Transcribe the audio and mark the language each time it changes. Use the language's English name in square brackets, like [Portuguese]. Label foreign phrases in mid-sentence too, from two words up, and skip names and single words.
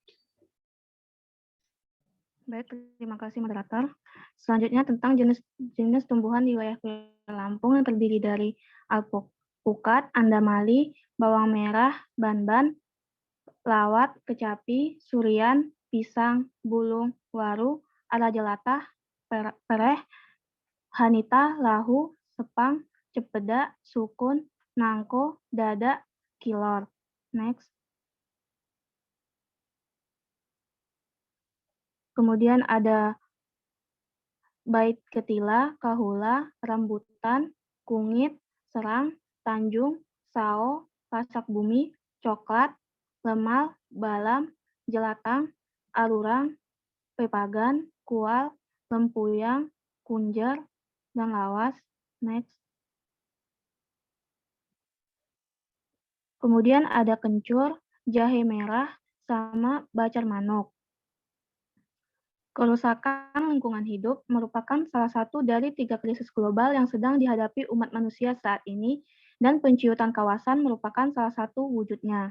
[Indonesian] Baik, terima kasih moderator. Selanjutnya tentang jenis tumbuhan di wilayah Lampung yang terdiri dari alpukat, andamali, bawang merah, banban, lawat, kecapi, surian, pisang, bulung, waru, ala jelatah, pereh, hanita, lahu, sepang, cepeda, sukun, nangko, dada, kilor. Next. Kemudian ada bait ketila, kahula, rambutan, kungit, serang, tanjung, sao, pasak bumi, coklat, lemal, balam, jelatang, arurang, pepagan, kual, lempuyang, kunjer, dan lawas. Next. Kemudian ada kencur, jahe merah, sama bacar manuk. Kerusakan lingkungan hidup merupakan salah satu dari 3 krisis global yang sedang dihadapi umat manusia saat ini, dan penciutan kawasan merupakan salah satu wujudnya.